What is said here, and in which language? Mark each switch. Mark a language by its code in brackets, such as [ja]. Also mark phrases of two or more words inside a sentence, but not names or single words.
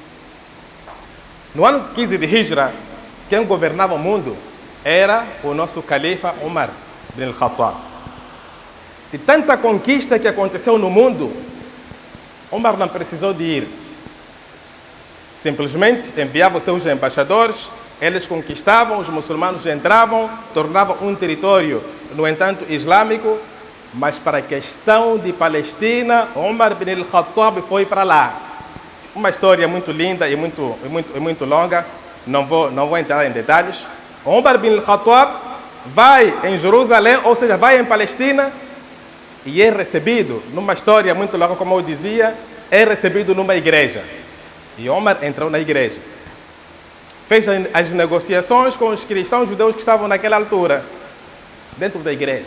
[pt] No ano 15 de Hijra, quem governava o mundo era o nosso califa Umar bin al-Khattab. de tanta conquista que aconteceu no mundo, Omar não precisou de ir. Simplesmente enviava os seus embaixadores, eles conquistavam, os muçulmanos entravam, tornavam um território, no entanto, islâmico, mas para a questão de Palestina, Omar bin al-Khattab foi para lá. Uma história muito linda e muito longa, não vou entrar em detalhes. Omar bin al-Khattab vai em Jerusalém, ou seja, vai em Palestina, e é recebido, numa história muito longa, como eu dizia, é recebido numa igreja. E Omar entrou na igreja. Fez as negociações com os cristãos judeus que estavam naquela altura, dentro da igreja.